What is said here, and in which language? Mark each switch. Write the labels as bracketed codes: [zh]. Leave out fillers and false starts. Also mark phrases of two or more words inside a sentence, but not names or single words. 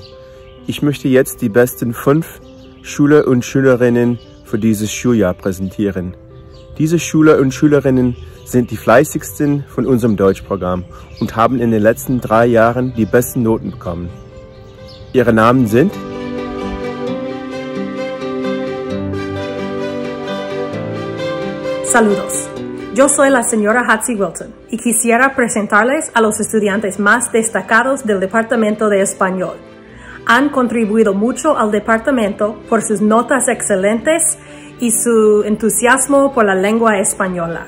[de] Ich möchte jetzt die besten 5 Schüler und Schülerinnen für dieses Schuljahr präsentieren. Diese Schüler und Schülerinnen sind die fleißigsten von unserem Deutschprogramm und haben in den letzten 3 Jahren die besten Noten bekommen. Ihre Namen sind [es] Saludos. Yo soy la señora Hatsi Wilton y quisiera presentarles a los estudiantes más destacados del Departamento de Español. Han contribuido mucho al departamento por sus notas excelentes y su entusiasmo por la lengua española.